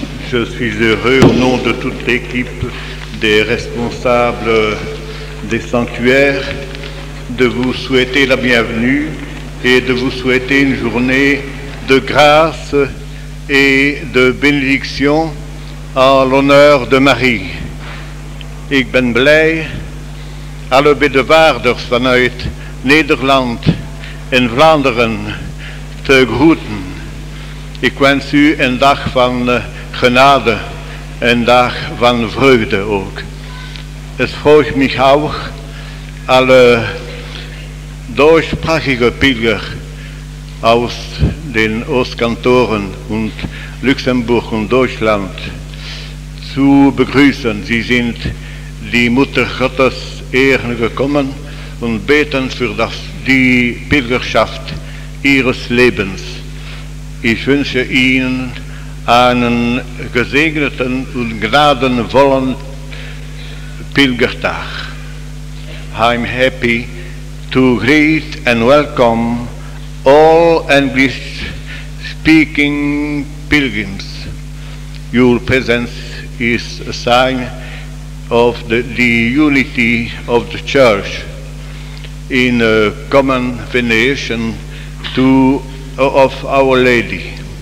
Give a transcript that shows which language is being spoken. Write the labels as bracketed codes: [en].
[fr] Je suis heureux au nom de toute l'équipe des responsables des sanctuaires de vous souhaiter la bienvenue et de vous souhaiter une journée de grâce et de bénédiction en l'honneur de Marie. [nl] Ik ben blij alle bedevaarders vanuit Nederland en Vlaanderen te groeten. Ik wens u een dag van genade, een dag van vreugde ook. [de] Es freut mich auch, alle deutschsprachige Pilger aus den Ostkantoren und Luxemburg und Deutschland zu begrüßen. Sie sind die Mutter Gottes ehren gekommen und beten für die Pilgerschaft ihres Lebens. Ich wünsche Ihnen einen gesegneten und gnadenvollen Pilgertag. [en] I'm happy to greet and welcome all English-speaking pilgrims. Your presence is a sign of the unity of the Church in a common veneration of Our Lady.